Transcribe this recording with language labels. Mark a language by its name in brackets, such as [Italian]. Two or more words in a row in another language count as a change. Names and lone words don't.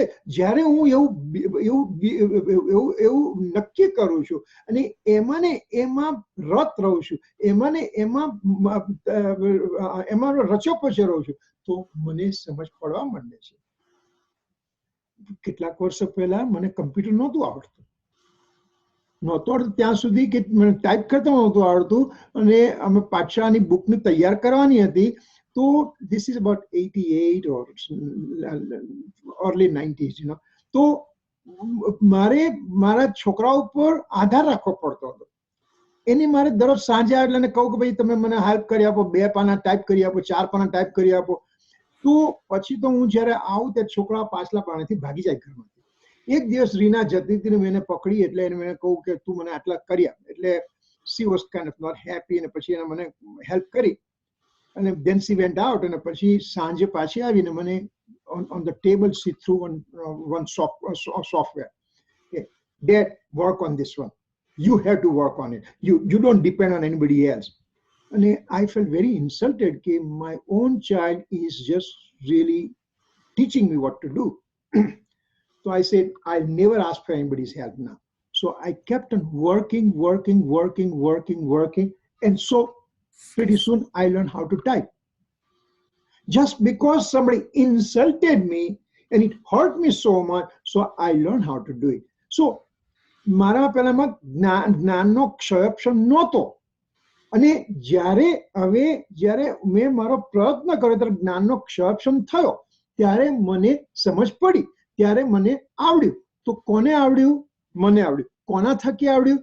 [Gujarati] જ્યારે હું એવું નક્કી કરું છું અને એમાં રત રહું છું, એમાં રચો પચો રહું છું, તો મને સમજ પડવા માંડે છે. કેટલાક વર્ષો પહેલા મને કમ્પ્યુટર નહોતું આવડતું ત્યાં સુધી કે મને ટાઈપ કરતા નહોતું આવડતું. અને અમે પાછળની બુકને તૈયાર કરવાની હતી. [English] તો this is about 88 or early 90s, [Gujarati] તો મારે મારા છોકરા ઉપર આધાર રાખવો પડતો હતો. એને મારે દરરોજ સાંજે એટલે કહું કે ભાઈ તમે મને હેલ્પ કરી આપો, 2 પાના ટાઈપ કરી આપો, 4 પાના ટાઈપ કરી આપો. તો પછી તો હું જ્યારે આવું ત્યારે છોકરા પાછલા પાનાથી ભાગી જાય ઘરમાંથી. એક દિવસ રીના જતી હતી ને મેં એને પકડી, એટલે એને મેં કહું કે તું મને આટલા કરી આપ. [English] એટલે she was kind of not happy, [Gujarati] અને પછી એને મને હેલ્પ કરી. [English] અને then she went out, [Gujarati] અને પછી સાંજે પાછી આવીને મને [English] on the table she threw one software. Okay, Dad, work on this one. You have to work on it. You don't depend on anybody else. And I felt very insulted that my own child is just really teaching me what to do. So I said, I'll never ask for anybody's help now. So I kept on working, and so pretty soon I learned how to type. Just because somebody insulted me and it hurt me so much, so I learned how to do it. [Gujarati] So મારા પહેલામાં જ્ઞાનનો ક્ષયક્ષમ નહોતો. અને જ્યારે મેં મારો પ્રયત્ન કર્યો ત્યારે જ્ઞાનનો ક્ષયક્ષમ થયો, ત્યારે મને સમજ પડી, ત્યારે મને આવડ્યું. તો કોને આવડ્યું? મને આવડ્યું. કોના થકી આવડ્યું?